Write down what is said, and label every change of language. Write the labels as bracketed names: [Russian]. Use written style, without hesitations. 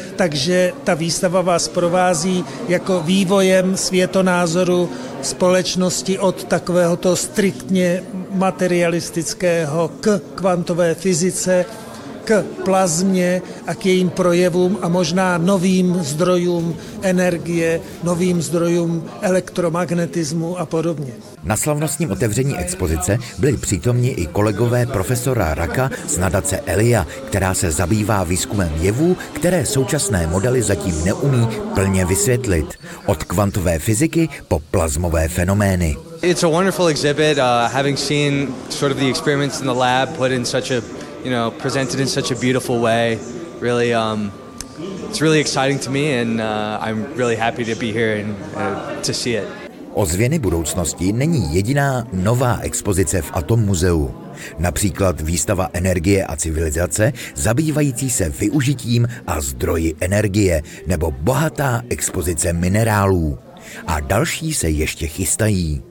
[Czech] takže ta výstava vás provází jako vývojem světonázoru společnosti od takovéhoto striktně materialistického k kvantové fyzice, k plazmě a k jejím projevům a možná novým zdrojům energie, novým zdrojům elektromagnetismu a podobně. Na slavnostním otevření expozice byli přítomni i kolegové profesora Raka z nadace Elia, která se zabývá výzkumem jevů, které současné modely zatím neumí plně vysvětlit. Od kvantové fyziky po plazmové fenomény. [English] It's a wonderful exhibit, having seen sort of the experiments in the lab put in such a presented in such a beautiful way. Really, it's really exciting to me and I'm really happy to be here and to see it. [Czech] Ozvěny budoucnosti není jediná nová expozice v Atom muzeu. Například výstava energie a civilizace, zabývající se využitím a zdroji energie, nebo bohatá expozice minerálů. A další se ještě chystají.